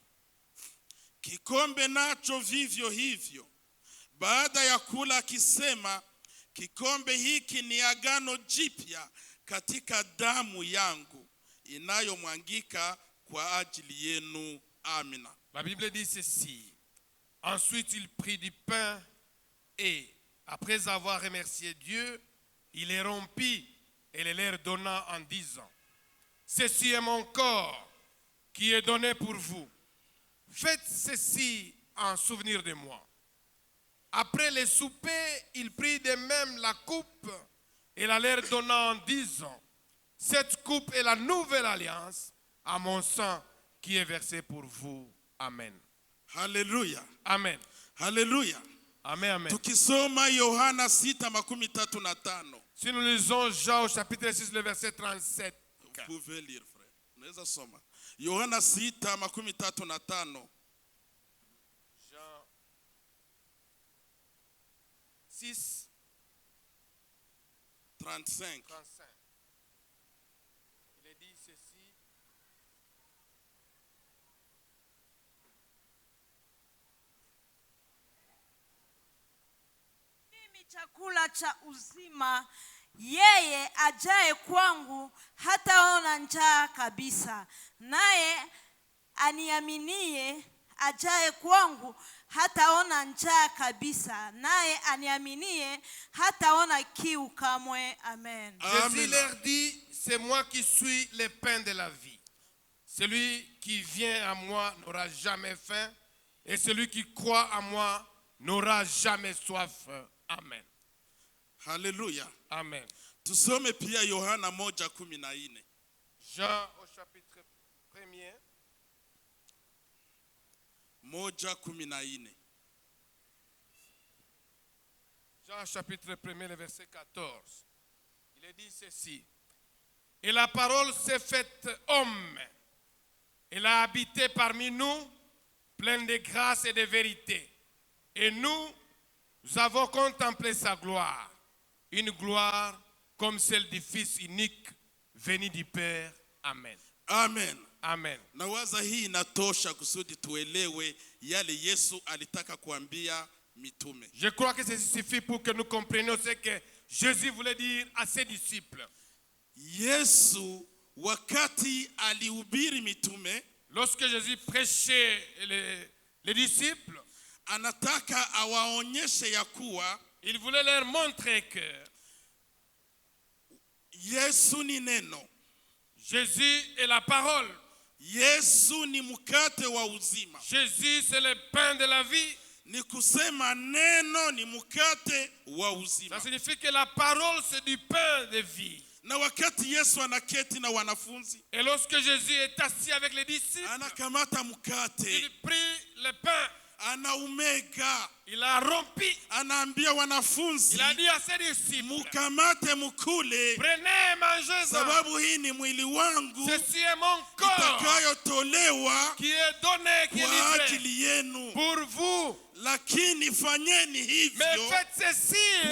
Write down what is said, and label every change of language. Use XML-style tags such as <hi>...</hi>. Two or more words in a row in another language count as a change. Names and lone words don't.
<sw>Kikombe nacho vivyo hivyo, baada ya kula akisema, kikombe hiki ni agano jipya katika damu yangu inayomwangika kwa ajili yenu. Amina.</sw> <fr>La Bible dit ceci. Ensuite, il prit du pain et, après avoir remercié Dieu, il les rompit et les leur donna en disant, ceci est mon corps qui est donné pour vous. Faites ceci en souvenir de moi. Après le souper, il prit de même la coupe et la leur donna en disant, cette coupe est la nouvelle alliance à mon sang qui est versé pour vous. Amen. Haleluya. Amen. Haleluya. Amen, amen.</fr> <sw>Tukisoma Yohana 6:35.</sw> <fr>Si nous lisons Jean au chapitre 6, le verset 37. Vous pouvez lire, frère.</fr> <sw>Unaweza soma. Yohana 6:35.</sw> <fr>Jean 6, 35. 35. Il est dit ceci.</fr> <sw>chakula cha uzima, yeye ajaye kwangu hataona njaa kabisa, naye aniaminie ajaye kwangu hataona njaa kabisa, naye aniaminie hataona kiu kamwe. Amen.</sw> <fr>Jésus leur dit, c'est moi qui suis le pain de la vie. Celui qui vient à moi n'aura jamais faim, et celui qui croit à moi n'aura jamais soif. Amen. Haleluya. Amen.</fr> <sw>Tusome pia Yohana 1:14.</sw> <fr>Jean au chapitre 1er. 1:14. Jean chapitre 1er, le verset 14. Il est dit ceci. Et la parole s'est faite homme. Elle a habité parmi nous, pleine de grâce et de vérité. Et nous avons contemplé sa gloire. Une gloire comme celle du Fils unique, venu du Père. Amen. Amen. Amen.</fr> <sw>Nawaza hii inatosha kusudi tuelewe yale Yesu alitaka kuambia mitume.</sw> <fr>Je crois que ceci suffit pour que nous comprenions ce que Jésus voulait dire à ses disciples.</fr> <sw>Yesu wakati alihubiri mitume,</sw> <fr>lorsque Jésus prêchait les disciples,</fr> <sw>anataka awaonyeshe ya kuwa</sw> <fr>il voulait leur montrer que</fr> <sw>Yesu ni neno.</sw> <fr>Jésus est la parole.</fr> <sw>Yesu ni mkate wa uzima.</sw> <fr>Jésus c'est le pain de la vie.</fr> <sw>Ni kusema neno ni mkate wa uzima.</sw> <fr>Ça signifie que la parole c'est du pain de vie.</fr> <sw>Na wakati Yesu anaketi na wanafunzi,</sw> <fr>et lorsque Jésus est assis avec les disciples,</fr> <sw>anakamata mkate,</sw> <fr>il prit le pain,</fr> <sw>anaumega,</sw> <fr>il a rompi,</fr> <sw>anaambia wanafunzi,</sw> <fr>il a dit à ses disciples,</fr> <sw>mukamate mukule,</sw> <fr>prenez, mangez-en,</fr> <sw>sababu hii ni mwili wangu,</sw> <fr>ceci est mon corps</fr> <sw>itakayotolewa</sw> <fr>qui est donné, qui est</fr> <sw>kwa</sw> <fr>livré</fr> <sw>ajili yenu.</sw> <fr>pour vous.</fr> <sw>Lakini fanyeni hivyo</sw> <fr>mais faites ceci</fr>